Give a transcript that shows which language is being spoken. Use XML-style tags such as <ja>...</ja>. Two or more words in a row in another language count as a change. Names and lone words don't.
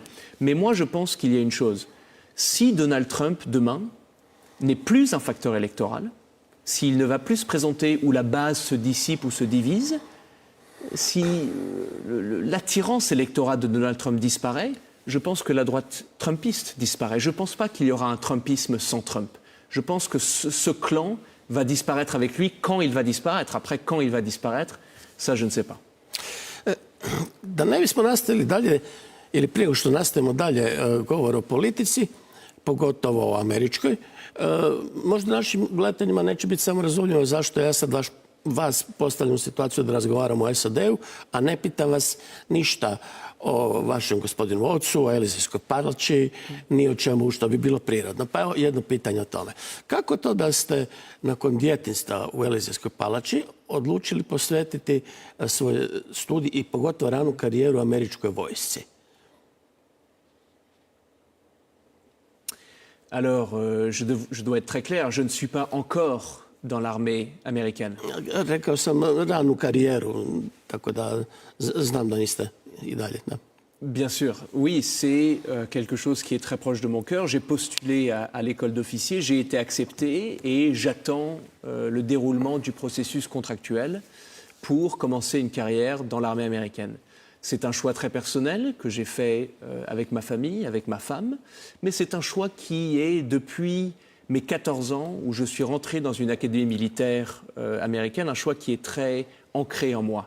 <fr>Mais moi je pense qu'il y a une chose. Si Donald Trump, demain, n'est plus un facteur électoral, s'il ne va plus se présenter où la base se dissipe ou se divise, si l'attirance électorale de Donald Trump disparaît, je pense que la droite trumpiste disparaît. Je ne pense pas qu'il y aura un trumpisme sans Trump. Je pense que ce clan va disparaître avec lui quand il va disparaître. Après, quand il va disparaître, ça, je ne sais pas.</fr> <hr>Da ne bismo nastavili dalje, ili prije nego što nastavimo dalje govor o politici, pogotovo o američkoj, možda našim gledateljima neće biti samo razumljivo zašto ja sad vas postavljam u situaciju da razgovaramo o SAD-u, a ne pitam vas ništa o vašem gospodinu ocu, o Elizejskoj palači, ni o čemu što bi bilo prirodno. Pa evo jedno pitanje o tome. Kako to da ste nakon djetinjstva u Elizejskoj palači odlučili posvetiti svoj studij i pogotovo ranu karijeru američkoj vojsci?</hr> <fr>Alors, je dois être très clair, je ne suis pas encore dans l'armée américaine.</fr> <hr>Rekao sam ranu karijeru, tako da znam da niste i dalje. Da.</hr> <fr>Bien sûr, oui, c'est quelque chose qui est très proche de mon cœur. J'ai postulé à l'école d'officier, j'ai été accepté et j'attends le déroulement du processus contractuel pour commencer une carrière dans l'armée américaine. C'est un choix très personnel que j'ai fait avec ma famille, avec ma femme, mais c'est un choix qui est depuis mes 14 ans où je suis rentré dans une académie militaire américaine, un choix qui est très ancré en moi.</fr>